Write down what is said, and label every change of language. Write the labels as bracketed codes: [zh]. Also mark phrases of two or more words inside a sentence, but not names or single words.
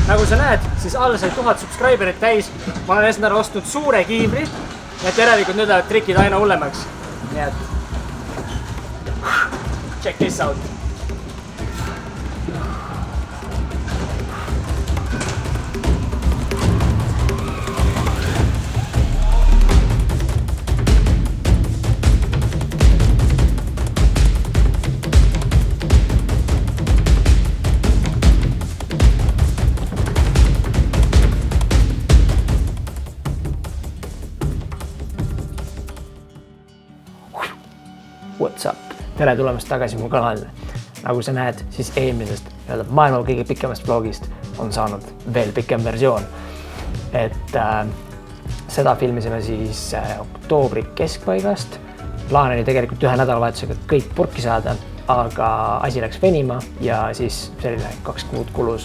[et] sa näed, siis all sai 1000 subscriberit täis. Ma olen eesmärk ostnud suure kiivri, et järelikult nüüd lähevad trikid aina hullemaks. Nii et [en] check this out. What's up? [et] Tere tulemast tagasi mu kanalile. Nagu sa näed, siis eelmisest maailma kõige pikemast vlogist on saanud veel pikem versioon. Et seda filmisime siis oktoobri keskpaigast. Plaan oli tegelikult ühe nädalavahetusega kõik purki saada, aga asi läks venima ja siis selline 2 kuud kulus.